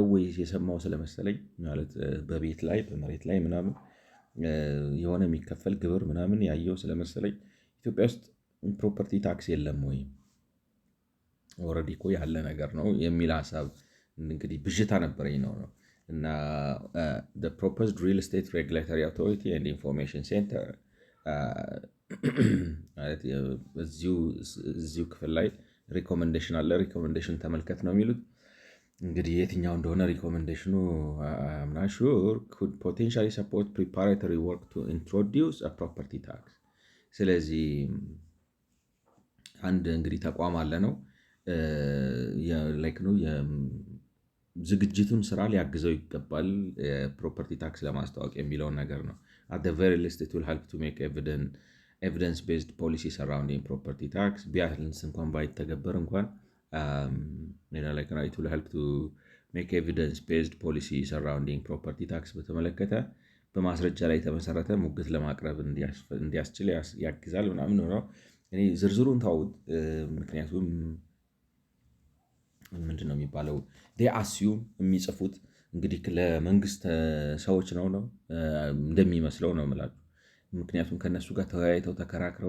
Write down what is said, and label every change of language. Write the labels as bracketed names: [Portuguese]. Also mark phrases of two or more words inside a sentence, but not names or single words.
[Amharic] ወይ የሰማው ስለመሰለኝ ማለት በቤት ላይ በመሬት ላይ ምናምን የሆነ የሚከፈል ግብር ምናምን ያየው ስለመሰለኝ ኢትዮጵያ ውስጥ [English] property tax [Amharic] የለም ወይ ኦልሬዲ እኮ ያለ ነገር ነው የሚል ሀሳብ እንግዲህ ብዥታ ነበረኝ ነው እና [English] the proposed real estate regulatory authority and information center [Amharic] ማለት እዚሁ ክፍል ላይ ሪኮመንዴሽን አለ። ሪኮመንዴሽን ተመልከት ነው የሚሉት። እንግዲህ የትኛው እንደሆነ ሪኮመንዴሽኑ [English] I'm not sure could potentially support preparatory work to introduce a property tax። [Amharic] ስለዚህ አንድ እንግዲህ ተቋም አለ ነው ላይክ ነው ዝግጅቱን ስራ ሊያግዘው ይገባል [English] property tax [Amharic] ለማስተዋወቅ የሚለውን ነገር ነው። [English] at the very least it will help to make evidence based policy surrounding property tax [Amharic] ቢያንስ እንኳን ባይተገበር እንኳን [English] like it will help to make evidence based policy surrounding property tax [Amharic] በተመለከተ በማስረጃ ላይ የተመሰረተ ሙግት ለማቅረብ እንዲያስችል ያግዛል ምናምን ነው። እኔ ዝርዝሩን ታውት ምክንያቱም ምንድነው የሚባለው [English] they assume [Amharic] የሚጽፉት እንግዲህ ለመንግስት ሰዎች ነው እንደሚመስለው ነው የምላችሁ። ምክንያቱም ከነሱ ጋር ተወያይተው ተከራክረው